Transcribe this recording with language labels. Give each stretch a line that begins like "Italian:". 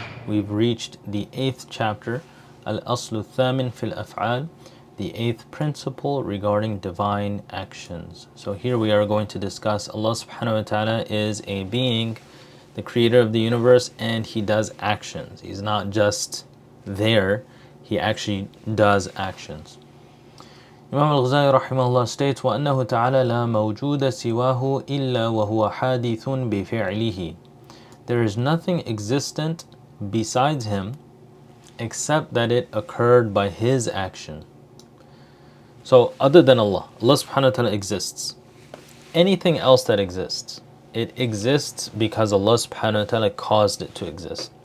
English: We've reached the 8th chapter, Al-Aslu Thamin fil Af'al, the 8th principle regarding divine actions. So here we are going to discuss Allah subhanahu wa ta'ala is a being, the creator of the universe, and He does actions. He's not just there, He actually does actions.
Arabic: Imam al-Ghazālī
English: rahimahullah states,
Arabic: وَأَنَّهُ تَعَالَى لَا مَوْجُودَ سِوَاهُ إِلَّا وَهُوَ حَادِثٌ بِفِعْلِهِ.
English: There is nothing existent besides Him except that it occurred by His action. So other than Allah, Allah subhanahu wa ta'ala exists. Anything else that exists, it exists because Allah subhanahu wa ta'ala caused it to exist.